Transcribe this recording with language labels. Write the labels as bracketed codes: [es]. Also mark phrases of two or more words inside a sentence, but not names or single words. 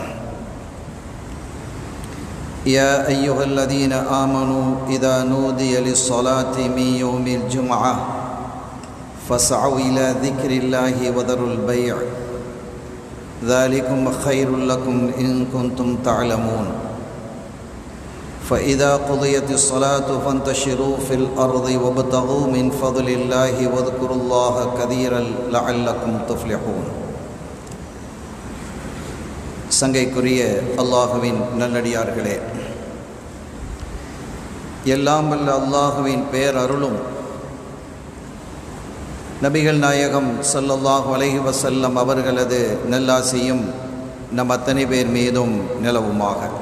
[ar] يا أيها الذين آمنوا إذا نودي للصلاة من يوم الجمعة فاسعوا إلى ذكر الله وذروا البيع، ذلكم خير لكم إن كنتم تعلمون. فإذا قضيت الصلاة فانتشروا في الأرض وابتغوا من فضل الله واذكروا الله كثيرا لعلكم تفلحون. [ta] சங்கைக்குரிய அல்லாஹுவின் நல்லடியார்களே, எல்லாம் வல்ல அல்லாஹுவின் பேரருளும் நபிகள் நாயகம் [ar] صلى الله عليه وسلم [ta] அவர்களது நல்லாசியும் நம் அத்தனை பேர் மீதும் நிலவுமாக.